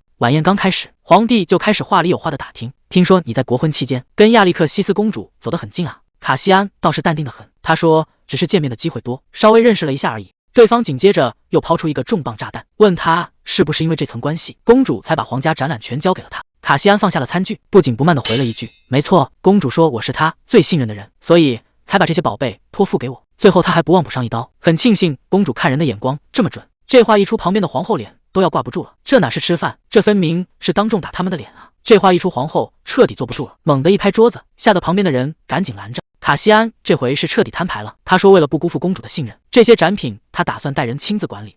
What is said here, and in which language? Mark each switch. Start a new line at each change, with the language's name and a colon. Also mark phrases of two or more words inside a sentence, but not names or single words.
Chinese: 晚宴剛開始，皇帝就開始話裡有話的打聽，聽說你在國婚期間跟亞歷克西斯公主走得很近啊。卡西安倒是淡定得很，他說只是見面的機會多，稍微認識了一下而已。對方緊接着又拋出一個重磅炸彈，問他是不是因為這層關係，公主才把皇家展覽權交給了他。卡西安放下了餐具，不緊不慢地回了一句：沒錯，公主說我是她最信任的人，所以才把這些寶貝托付給我。最後他還不忘補上一刀，很慶幸公主看人的眼光這麼準。這話一出，旁邊的皇後臉都要掛不住了，這哪是吃飯，這分明是當眾打他們的臉啊！這話一出，皇後徹底坐不住了，猛地一拍桌子，嚇得旁邊的人趕緊攔着。卡西安這回是徹底攤牌了，他說為了不辜負公主的信任，這些展品他打算帶人親自管理。